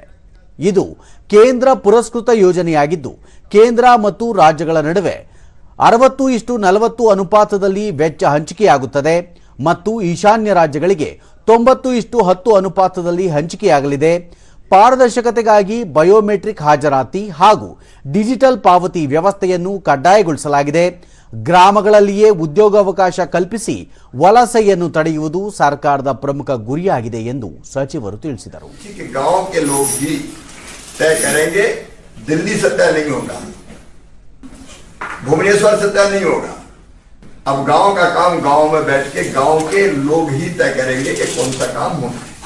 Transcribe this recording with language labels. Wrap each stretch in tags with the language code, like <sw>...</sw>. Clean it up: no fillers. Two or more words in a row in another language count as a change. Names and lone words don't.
<kn>ಇದು ಕೇಂದ್ರ ಪುರಸ್ಕೃತ ಯೋಜನೆಯಾಗಿದ್ದು ಕೇಂದ್ರ ಮತ್ತು ರಾಜ್ಯಗಳ ನಡುವೆ 60:40 ಅನುಪಾತದಲ್ಲಿ ವೆಚ್ಚ ಹಂಚಿಕೆಯಾಗುತ್ತದೆ ಮತ್ತು ಈಶಾನ್ಯ ರಾಜ್ಯಗಳಿಗೆ 90:10 ಅನುಪಾತದಲ್ಲಿ ಹಂಚಿಕೆಯಾಗಲಿದೆ. ಪಾರದರ್ಶಕತೆಗಾಗಿ ಬಯೋಮೆಟ್ರಿಕ್ ಹಾಜರಾತಿ ಹಾಗೂ ಡಿಜಿಟಲ್ ಪಾವತಿ ವ್ಯವಸ್ಥೆಯನ್ನು ಕಡ್ಡಾಯಗೊಳಿಸಲಾಗಿದೆ. ಗ್ರಾಮಗಳಲ್ಲಿಯೇ ಉದ್ಯೋಗಾವಕಾಶ ಕಲ್ಪಿಸಿ ವಲಸೆಯನ್ನು ತಡೆಯುವುದು ಸರ್ಕಾರದ ಪ್ರಮುಖ ಗುರಿಯಾಗಿದೆ ಎಂದು ಸಚಿವರು ತಿಳಿಸಿದರು.</kn> <hi>दिल्ली सत्ता नहीं होगा, भुवनेश्वर सत्ता नहीं होगा. अब गांव का काम गांव में बैठ के गांव के लोग ही तय करेंगे कि कौन सा काम होना है.</hi>